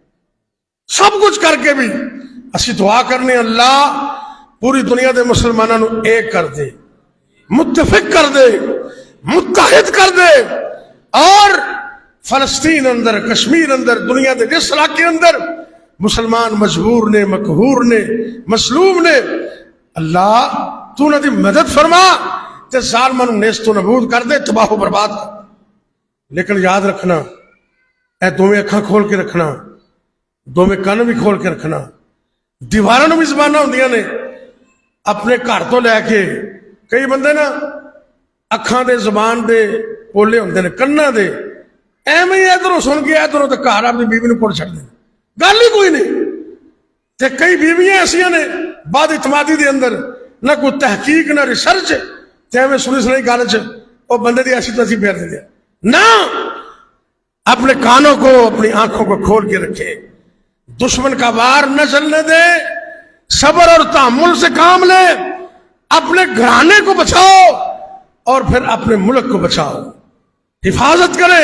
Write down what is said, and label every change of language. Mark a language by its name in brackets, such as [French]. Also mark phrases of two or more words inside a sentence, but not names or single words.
[Punjabi] سب کچھ کر کے بھی اسی دعا کرنے اللہ پوری دنیا دے مسلمانوں نو ایک کر دے، متفق کر دے، متحد کر دے. اور فلسطین اندر، کشمیر اندر، دنیا دے جس علاقے اندر مسلمان مجبور نے، مقہور نے، مظلوم نے، اللہ تو انہاں دی مدد فرما تے ظالماں نو نیست و نابود کر دے، تباہ و برباد کر. لیکن یاد رکھنا، اے دوویں اکھاں کھول کے رکھنا، دوویں کان بھی کھول کے رکھنا. دیواراں نو بھی زباناں ہوندیاں نے. اپنے گھر تو لے کے کئی بندے نا اکھاں دے زبان دے پولے ہوندے نے، کنا دے ایویں ہی ادھروں سن کے ادھروں تے گھر اپنی بیوی نو پڑ چھڑ دے، گل ہی کوئی نہیں. تے کئی بیویاں ایسیاں نے بعد اعتمادی دے اندر نہ کوئی تحقیق نہ ریسرچ، تے ایویں سنی سنائی گل چ او بندے دی ایسی تیسی پھیر دے. [Urdu] نہ، اپنے کانوں کو، اپنی آنکھوں کو کھول کے رکھے، دشمن کا وار نہ چلنے دے، صبر اور تحمل سے کام لے، اپنے گھرانے کو بچاؤ اور پھر اپنے ملک کو بچاؤ، حفاظت کرے.